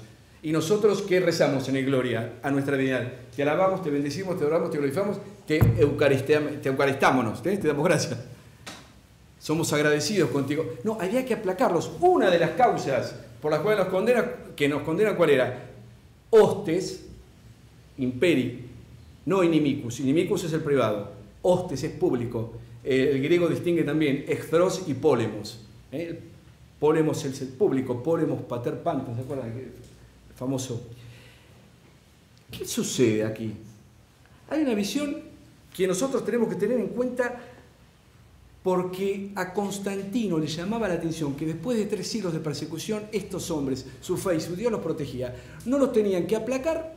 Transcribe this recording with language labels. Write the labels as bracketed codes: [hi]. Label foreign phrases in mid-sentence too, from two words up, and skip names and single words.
[es] Y nosotros, ¿qué rezamos en el Gloria a nuestra divinidad? Te alabamos, te bendecimos, te adoramos, te glorificamos, te eucaristámonos, te damos gracias. Somos agradecidos contigo. No, había que aplacarlos. Una de las causas por las cuales nos condenan, ¿cuál era? [la] Hostes, imperi, no inimicus. [es] Inimicus es el privado. Hostes es público. El griego distingue también εχθρός y pólemos. Pólemos es el público, [el] πόλεμος πατήρ πάντων, [es] ¿se acuerdan? El famoso. ¿Qué sucede aquí? Hay una visión que nosotros tenemos que tener en cuenta porque a Constantino le llamaba la atención que después de 3 siglos de persecución, estos hombres, su fe y su Dios los protegía, no los tenían que aplacar.